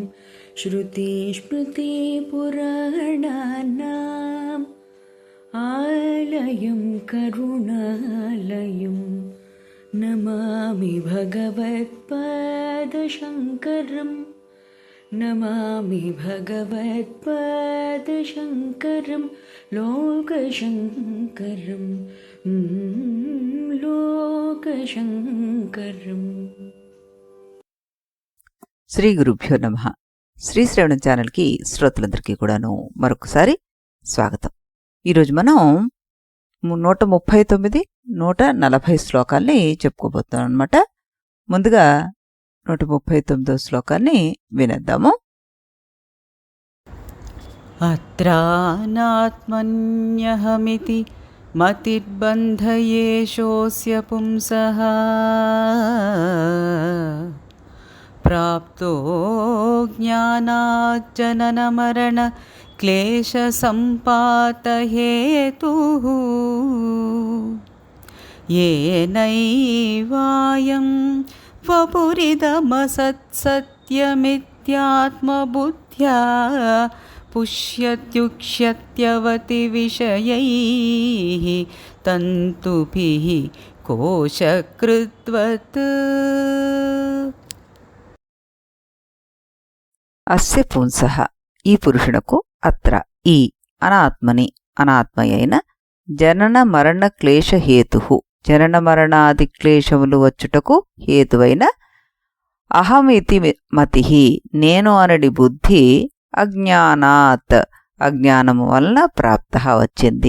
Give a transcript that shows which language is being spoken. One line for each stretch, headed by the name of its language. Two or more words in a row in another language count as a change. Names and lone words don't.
Sanskrit: श्रुतिस्मृतिपुराणानाम् आलयं करुणालयं नमामि भगवत्पादशङ्करम् नमामि भगवत्पादशङ्करं लोकशङ्करं लोकशङ्करम्। శ్రీ గురుభ్యో నమః.
Telugu: శ్రీ శ్రవణం ఛానల్కి శ్రోతలందరికీ కూడాను మరొకసారి స్వాగతం. ఈరోజు మనం 139, 140 శ్లోకాల్ని చెప్పుకోబోతున్నాం అన్నమాట. ముందుగా 139వ శ్లోకాన్ని వినేద్దాము.
Sanskrit: అత్రానాత్మన్యహమితి మతిర్బంధయేషోస్య పుంసః ప్రాప్తో జ్ఞానాజ్జననమరణ క్లేశసంపాతహేతుః येनैवायं वपुरिदमसत्सत्यमित्यात्मबुद्ध्या पुष्यत्युक्ष्यत्यवति विषयैः तन्तुभिः कोशकृद्वत्। అస్య పుంసః
Telugu: ఈ పురుషునకు అత్ర ఈ అనాత్మని అనాత్మయైన
Sanskrit: జనన మరణ క్లేశ హేతుః
Telugu: జనన మరణాది క్లేశములు వచ్చుటకు హేతువైన
Sanskrit: అహమితి మతిః
Telugu: నేను అనడి బుద్ధి అజ్ఞానాత్ అజ్ఞానము వలన ప్రాప్తః వచ్చింది.